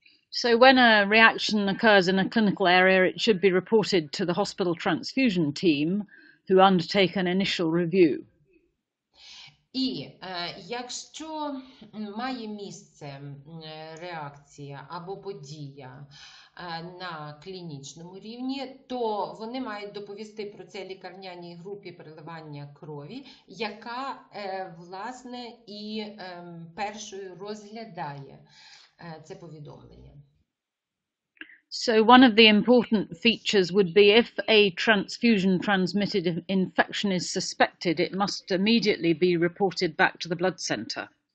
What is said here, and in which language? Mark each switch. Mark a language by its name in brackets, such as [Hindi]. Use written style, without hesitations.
[English] So when a reaction occurs in a clinical area, it should be reported to the hospital transfusion team, who undertake an initial review. [Ukrainian] І якщо має місце реакція або подія на клінічному рівні, то вони мають доповісти про це лікарняній групі переливання крові, яка, власне, і першою розглядає це повідомлення. [English] So one of the important features would be if a transfusion-transmitted infection is suspected, it must immediately be reported back to the blood center.